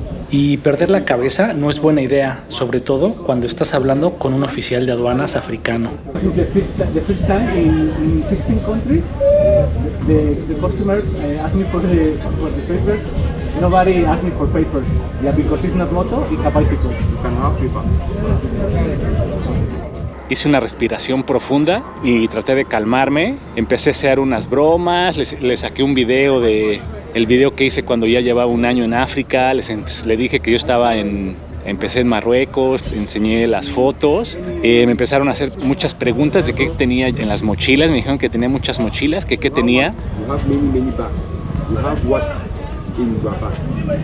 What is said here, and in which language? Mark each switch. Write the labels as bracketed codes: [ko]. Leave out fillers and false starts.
[es] Y perder la cabeza no es buena idea, sobre todo cuando estás hablando con un oficial de aduanas africano. [en] The first time in 16 countries, the customers ask me for the papers. Nobody asked me for papers. Yeah, because it's not moto, it's a bicycle. You can have paper. [es] Hice una respiración profunda y traté de calmarme. Empecé a hacer unas bromas, le saqué un video el video que hice cuando ya llevaba 1 año en África. Le dije que yo empecé en Marruecos, enseñé las fotos. Me empezaron a hacer muchas preguntas de qué tenía en las mochilas. Me dijeron que tenía muchas mochilas, que qué tenía. [en] You have many bags. You have what in your bag?